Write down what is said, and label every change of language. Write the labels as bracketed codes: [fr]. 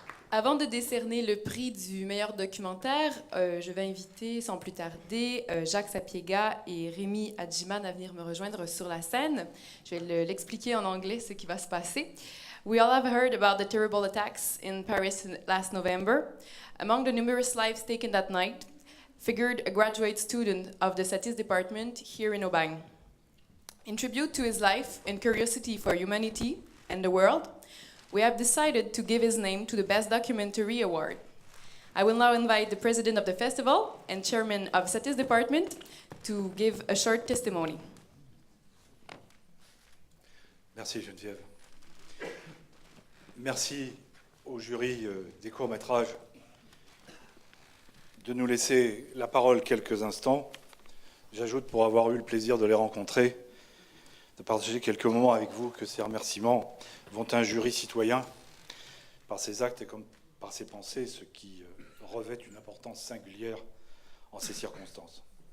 [fr] Avant de décerner le prix du meilleur documentaire, je vais inviter sans plus tarder Jacques Sapiega et Rémi Adjiman à venir me rejoindre sur la scène. Je vais l'expliquer en anglais ce qui va se passer. [en] We all have heard about the terrible attacks in Paris last November. Among the numerous lives taken that night figured a graduate student of the Satis department here in Aubagne. In tribute to his life and curiosity for humanity and the world, we have decided to give his name to the Best Documentary Award. I will now invite the president of the festival and chairman of Satis department to give a short testimony. [fr] Merci Geneviève. Merci au jury des courts-métrages de nous laisser la parole quelques instants. J'ajoute, pour avoir eu le plaisir de les rencontrer, de partager quelques moments avec vous, que ces remerciements vont à un jury citoyen par ses actes et comme par ses pensées, ce qui revêt une importance singulière en ces circonstances.